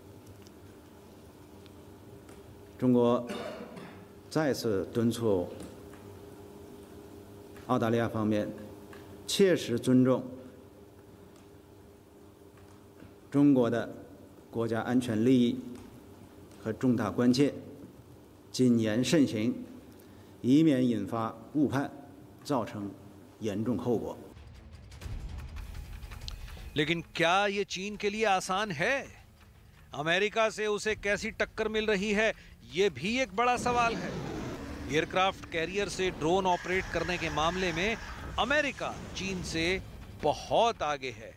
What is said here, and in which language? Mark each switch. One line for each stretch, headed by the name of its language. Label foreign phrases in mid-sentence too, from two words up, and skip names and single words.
Chinese: 中国再次敦促澳大利亚方面切实尊重中国的国家安全利益和重大关切，谨言慎行，以免引发误判，造成严重后果。
Hindi: लेकिन क्या ये चीन के लिए आसान है? अमेरिका से उसे कैसी टक्कर मिल रही है, ये भी एक बड़ा सवाल है। एयरक्राफ्ट कैरियर से ड्रोन ऑपरेट करने के मामले में अमेरिका चीन से बहुत आगे है।